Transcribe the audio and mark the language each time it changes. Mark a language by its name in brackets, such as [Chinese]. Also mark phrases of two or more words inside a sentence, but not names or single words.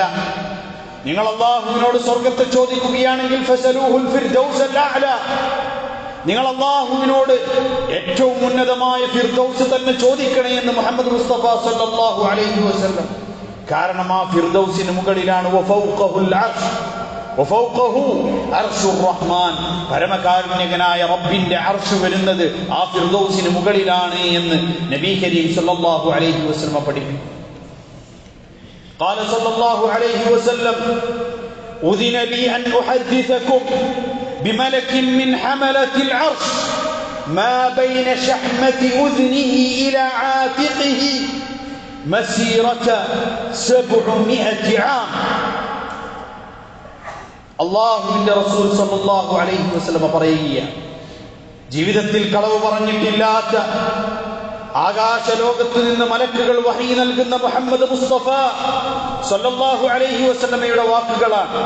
[Malayalam] നിങ്ങൾ അല്ലാഹുവിനോട് സ്വർഗത്തെ ചോദിക്കുകയാണെങ്കിൽ [Arabic] فاسألوه الفردوس الأعلى, [Malayalam] നിങ്ങൾ അല്ലാഹുവിനോട് ഏറ്റവും ഉന്നതമായ ഫിർദൗസ് തന്നെ ചോദിക്കണേ എന്ന് മുഹമ്മദ് മുസ്തഫ [Arabic] صلى الله عليه وسلم. [Malayalam] കാരണം ആ ഫിർദൗസിന് മുകളിലാണ് പരമകാരുണ്യകനായ റബ്ബിന്റെ അർശ് വരുന്നത് ആ ഫിർദൗസിന് മുകളിലാണ് എന്ന് നബി കരീം [Arabic] صلى الله عليه وسلم [Malayalam] പഠിപ്പിച്ചു. [Arabic] قال صلى الله عليه وسلم أذن لي أن أحدثكم بملك من حملة العرش ما بين شحمة أذنه إلى عاتقه مسيرة 700 عام. [Malayalam] അള്ളാഹുവിന്റെ റസൂൽ [Arabic] صلى الله عليه وسلم [Malayalam] പറയുകയാണ്, ജീവിതത്തിൽ കളവ് പറഞ്ഞിട്ടില്ലാത്ത ആകാശലോകത്ത് നിന്ന് മലക്കുകൾ വഹി നൽകുന്ന മുഹമ്മദ് മുസ്തഫ [Arabic] صلى الله عليه [Malayalam] വസല്ലമയുടെ വാക്കുകളാണ്.